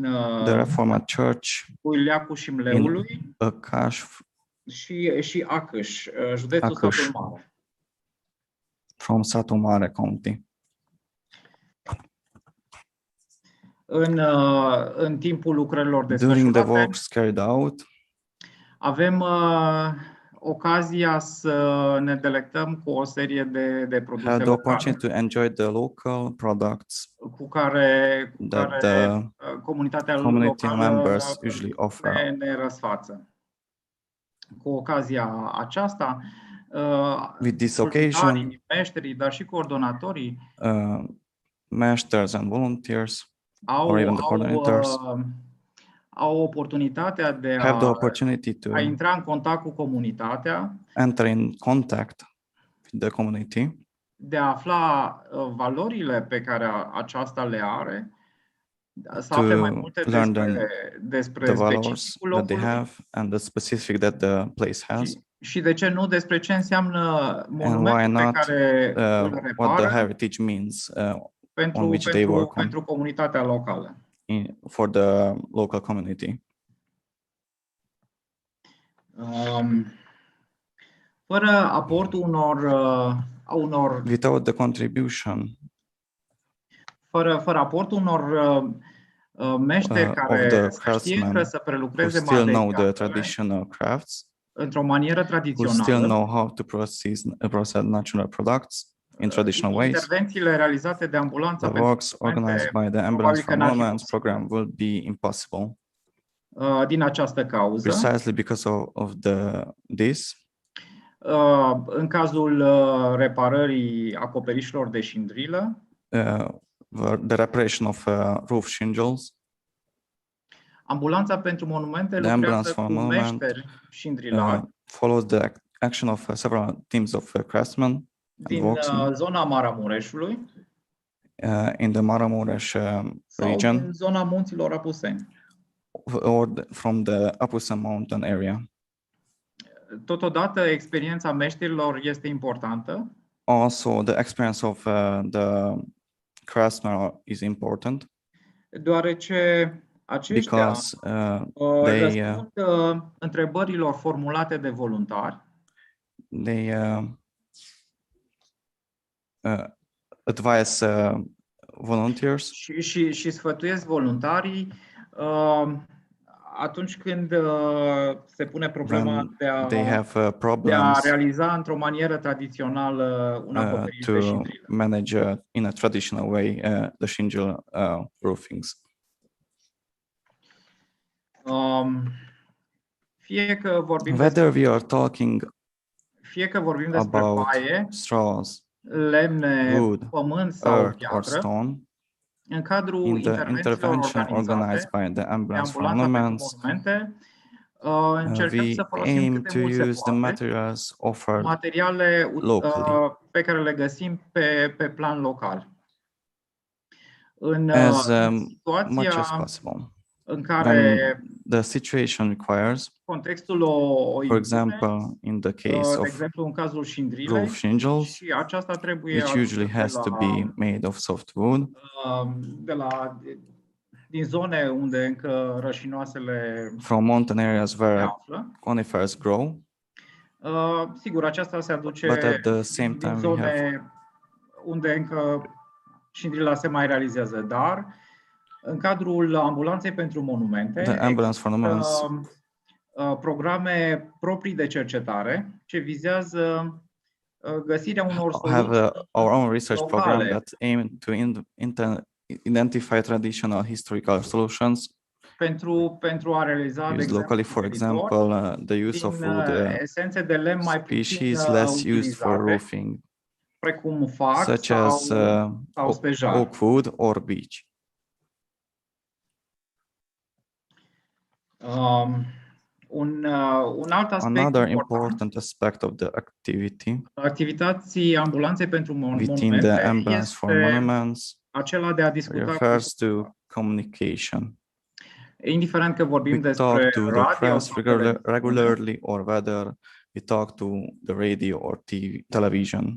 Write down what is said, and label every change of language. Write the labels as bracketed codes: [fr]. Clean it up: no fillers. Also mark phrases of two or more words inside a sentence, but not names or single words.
[en] The Reformed Church [ro] Buileacu și Mleului [en] in Akash, [ro] și Acăș, județul Satul Mare. [en] From Satul Mare County. [ro] În timpul lucrărilor [en] During the [ro] desfășurate, [en] works carried out, [ro] avem ocazia să ne delectăm cu o serie de produse [en] had the [ro] locale [en] opportunity to enjoy the local products [ro] cu care [en] that the [ro] comunitatea [en] community [ro] locală [en] members usually offer. [ro] ne răsfață. Cu ocazia aceasta, [en] With this [ro] voluntarii, [en] occasion, [ro] meșterii, dar și coordonatorii [en] masters and volunteers, [ro] au [en] or even the coordinators, [ro] au oportunitatea de [en] have the opportunity to [ro] a intra în contact cu comunitatea, [en] enter in contact with the community, [ro] de a afla valorile pe care aceasta le are, să afle mai multe despre [en] the values [ro] specificul [en] that they [ro] locului [en] have and the specific that the place has, [ro] și de ce nu despre ce înseamnă [en] and why [ro] monumentul pe [en] not [ro] care îl [en] what the [ro] repară [en] heritage means on which they work on pentru comunitatea locală. For the local community. [ro] Fără aportul unor [en] Without the contribution [ro] fără aportul unor meșteri care să știe încă să prelucreze [en] traditional crafts, [ro] într-o manieră [en] who still know how to process natural products in traditional ways. [ro] Intervențiile realizate de ambulanța [en] The works organized by the Ambulance for Monuments program will be impossible. [ro] Din această cauză. [en] Precisely because of this. [ro] În cazul reparării acoperișilor de șindrilă, [en] the reparation of roof shingles, [ro] ambulanța pentru monumente lucrează cu meșteri șindrilari. [en] Follows the action of several teams of craftsmen [ro] din zona Maramureșului, [en] in the Maramureș region, [ro] sau din zona munților Apuseni, [en] or from the Apusen mountain area. [ro] Totodată, experiența meșterilor este importantă. [en] Also, the experience of the craftsmen is important. [ro] Deoarece aceștia răspund întrebărilor formulate de voluntari. [en] They advise volunteers. [ro] Și sfătuiesc voluntarii atunci când se pune problema de a realiza într-o manieră tradițională un acoperiș de șindrilă. [en] To manage in a traditional way the shingle roofings. [ro] Fie că vorbim despre paie, [en] straws, [ro] lemne, pământ sau piatră, în cadrul [en] intervention organized by the Ambulance for Monuments, [ro] încercăm să folosim cât de mult se poate materiale pe care le găsim pe plan local. În situația în care [en] the situation requires, [ro] contextul o [en] for example, in the case [ro] de [en] of [ro] exemplu în cazul șindrilei, [en] roof shingles, [ro] și aceasta trebuie [en] which usually has to be made of softwood, [ro] din zone unde încă rășinoasele [en] from mountain areas where conifers grow. [ro] Sigur, aceasta se aduce [en] But at the same time [ro] din zone unde încă șindrila se mai realizează, dar în cadrul ambulanței pentru monumente există programe proprii de cercetare ce vizează găsirea unor soluții [en] have our own research program that aim to identify traditional historical solutions [ro] pentru a realiza de [en] locally, for example, the use of wood [ro] esențe de lemn mai [en] species less used for roofing, [ro] precum fac [en] such as oak wood or beech. [ro] Un alt aspect [en] Another important aspect of the [ro] activității ambulanței pentru [en] within the Ambulance for Monuments [ro] acela de a discuta [en] refers to communication. [ro] Indiferent că vorbim despre [en] talk to the press regularly or whether we talk to the radio or television.